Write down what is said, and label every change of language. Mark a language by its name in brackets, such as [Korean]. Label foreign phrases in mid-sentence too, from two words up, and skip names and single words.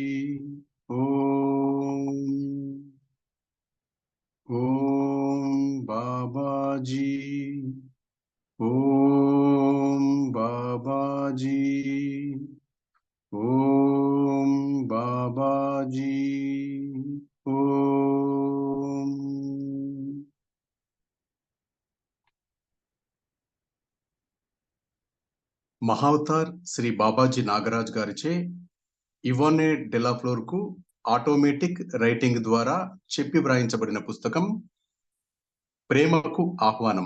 [Hindi] ओम। ओम बाबाजी। ओम बाबाजी। ओम बाबाजी। ओम। [Telugu] మహావతార్ శ్రీ బాబాజీ నాగరాజ్ గారిచే ఇవానే డెలాఫ్లోర్ కు [English] automatic writing [Telugu] ద్వారా చెప్పి వ్రాయించబడిన పుస్తకం ప్రేమకు ఆహ్వానం.